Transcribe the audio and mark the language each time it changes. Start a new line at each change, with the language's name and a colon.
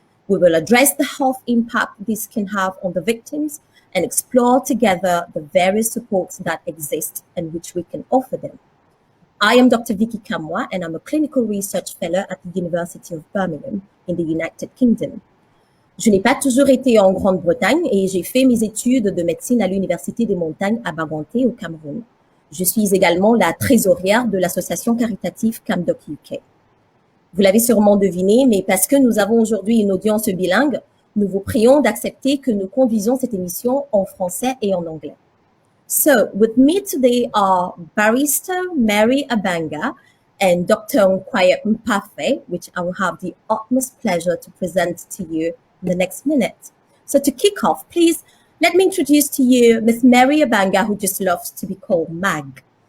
English: We will address the health impact this can have on the victims and explore together the various supports that exist and which we can offer them. I am Dr. Vicky Kamwa, and I'm a clinical research fellow at the University of Birmingham in the United Kingdom.
French: Je n'ai pas toujours été en Grande-Bretagne et j'ai fait mes études de médecine à l'Université des Montagnes à Baganté au Cameroun. Je suis également la trésorière de l'association caritative Cam.uk. Vous l'avez sûrement deviné, mais parce que nous avons aujourd'hui une audience bilingue, nous vous prions d'accepter que nous conduisons cette émission en français et en anglais.
English: So, with me today are Barrister Mary Abanga and Dr. Nkwaya Mpafe, which I will have the utmost pleasure to present to you in the next minute. So to kick off, please let me introduce to you Miss Mary Abanga, who just loves to be called Mag.